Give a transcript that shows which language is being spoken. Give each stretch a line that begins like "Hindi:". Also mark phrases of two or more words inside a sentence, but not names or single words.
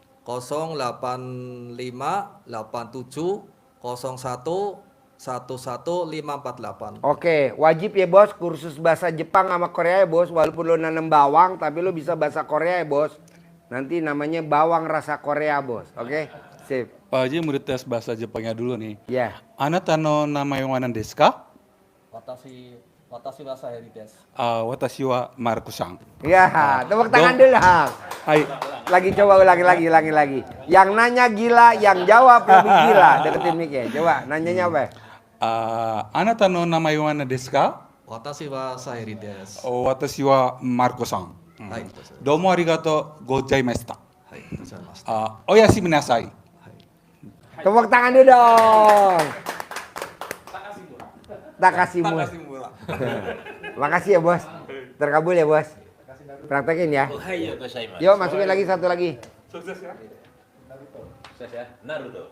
Indonesian: 0858701111548. Oke, wajib ya bos kursus bahasa Jepang sama Korea ya bos. Walaupun lo nanam bawang tapi lo bisa bahasa Korea ya bos. Nanti namanya bawang rasa Korea bos. Oke, sip. Pak Haji mau tes bahasa Jepangnya dulu nih. Ya.
Japanese: あなたの名前は何ですか? Watashi wa Saheri desu. Watashi wa Marco-san.
Indonesian: Ya, tepuk tangan dulu. Hai. Lagi coba ulangi lagi. Yang nanya gila, yang jawab lebih gila. Deketin Mike. Coba nanyanya apa?
Japanese: あなたの名前は何ですか? Watashi wa Saheri desu. Watashi wa Marco-san. Hai. どうもありがとうございました. Hai. おやしみなさい.
Indonesian: Tepuk tangan dulu dong. Takasimu. Makasih ya bos. Terkabul ya bos. Praktekin ya. Yuk masukin lagi satu lagi. Sukses ya. Sukses ya. Naruto.